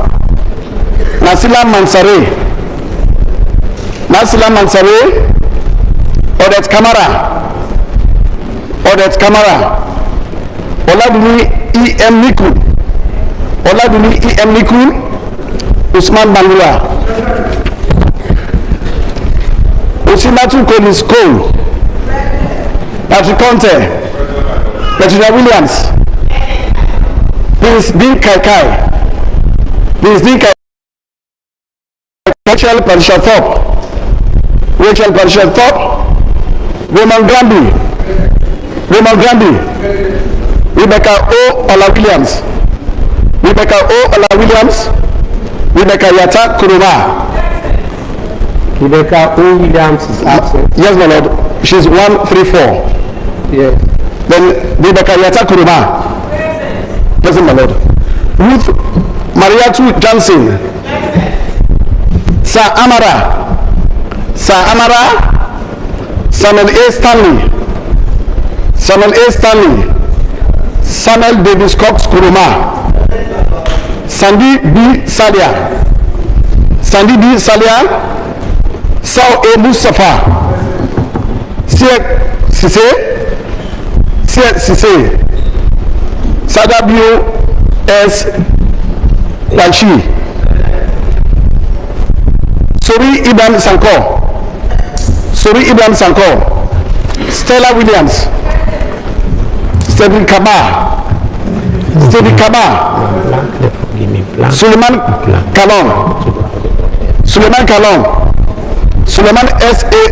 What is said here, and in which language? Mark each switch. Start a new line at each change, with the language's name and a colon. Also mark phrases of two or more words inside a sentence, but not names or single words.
English: Nasila Mansare. Odette Kamara. Oladuni E.M. Niku. Usman Bangura. Osinatu Collins Cole. Patrick Conte. Regina Williams. Prince Bin Kai. Rachel Parisha Thorpe. Raymond Gramby. Rebecca O. Ola Williams. Rebecca Yata Kuruma. Rebecca O. Williams is absent. Yes, my lord. She's 134. Yes. Then Rebecca Yata Kuruma. Present, my lord. Ruth Mariatu Johnson. Sir Amara. Samuel A. Stanley. Samuel Davis Cox Kuruma. Sandy B. Salia. Saul A. Mustafa. Cissé, Sadabio S. Wanchi, Sori Ibrahim Sanko, Stella Williams, Stephen Kaba, Suleiman S.A.